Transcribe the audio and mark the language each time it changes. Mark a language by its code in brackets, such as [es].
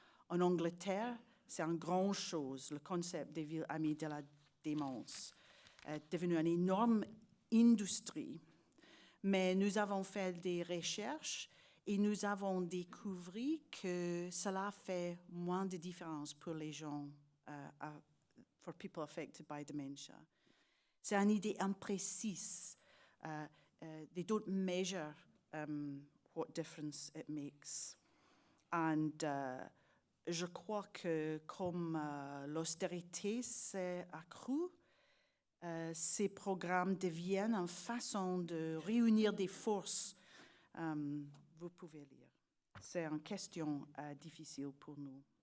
[fr] En Angleterre, c'est une grande chose, le concept des villes amies de la démence est devenu une énorme industrie. Mais nous avons fait des recherches et nous avons découvert que cela fait moins de différence pour les gens, [en] for people affected by dementia. [fr] C'est une idée imprécise. [en] They don't measure what difference it makes. [fr] And je crois que comme l'austérité s'est accrue, ces programmes deviennent une façon de réunir des forces. Vous pouvez lire. C'est une question difficile pour nous.